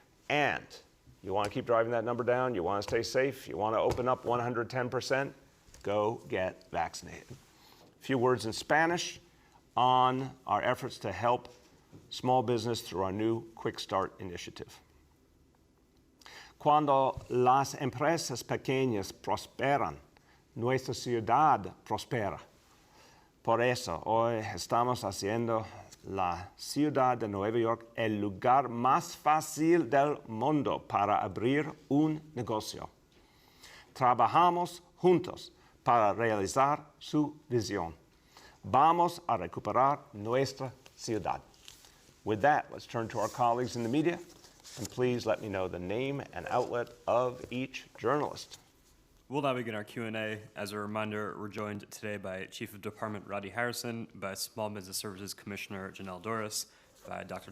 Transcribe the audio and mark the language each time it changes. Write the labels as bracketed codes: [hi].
[en] And you want to keep driving that number down, you want to stay safe, you want to open up 110%, go get vaccinated. A few words in Spanish on our efforts to help small business through our new Quick Start initiative. [es] Cuando las empresas pequeñas prosperan, nuestra ciudad prospera. Por eso hoy estamos haciendo la ciudad de Nueva York el lugar más fácil del mundo para abrir un negocio. Trabajamos juntos para realizar su visión. Vamos a recuperar nuestra ciudad. [en] With that, let's turn to our colleagues in the media, and please let me know the name and outlet of each journalist. We'll now begin our Q&A. As a reminder, we're joined today by Chief of Department Roddy Harrison, by Small Business Services Commissioner Janelle Doris, by Dr.